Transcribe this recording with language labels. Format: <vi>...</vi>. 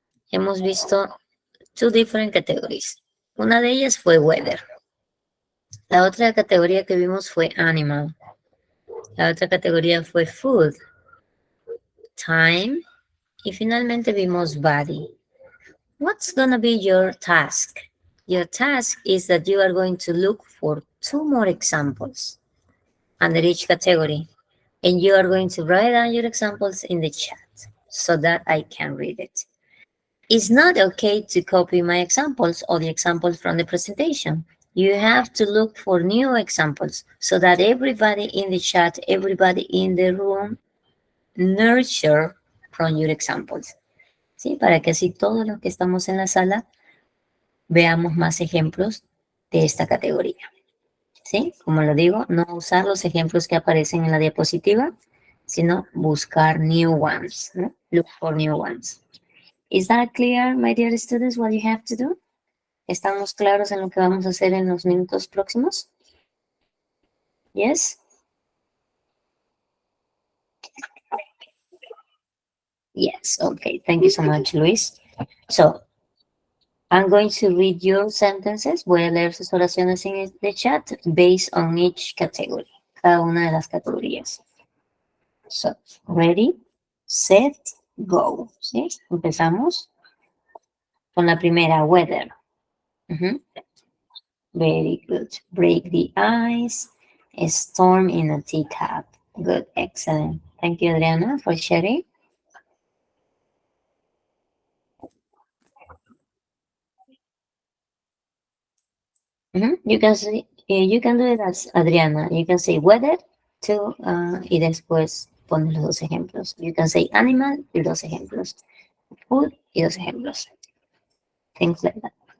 <es>Hemos visto 2</es> <en>different categories.</en> <es>Una de ellas fue weather. La otra categoría que vimos fue animal. La otra categoría fue food, time, y finalmente vimos body.</es> <en>What's gonna be your task? Your task is that you are going to look for 2 more examples under each category, and you are going to write down your examples in the chat so that I can read it. It's not okay to copy my examples or the examples from the presentation. You have to look for new examples so that everybody in the chat, everybody in the room nurture from your examples.</en> <es>¿Sí? Para que así todos los que estamos en la sala veamos más ejemplos de esta categoría. ¿Sí? Como lo digo, no usar los ejemplos que aparecen en la diapositiva, sino buscar</es> <en>new ones,</en> <es>¿no?</es> <en>Look for new ones. Is that clear, my dear students, what you have to do?</en> <es>¿Estamos claros en lo que vamos a hacer en los minutos próximos?</es> <en>Yes? Yes, okay. Thank you so much, Luis. So, I'm going to read your sentences.</en> <es>Voy a leer sus oraciones en el chat</es> <en>based on each category.</en> <es>Cada una de las categorías.</es> <en>So, ready, set, go. ¿Sí?</en> <es>Empezamos con la primera, weather.</es> <en>Very good. Break the ice. A storm in a teacup. Good, excellent. Thank you, Adriana, for sharing. You can say, you can do it as Adriana. You can say weather to,</en> <es>y después pones los dos ejemplos.</es> <en>You can say animal</en> <es>y dos ejemplos.</es> <en>Food</en> <es>y dos ejemplos.</es> <en>Things like that.</en>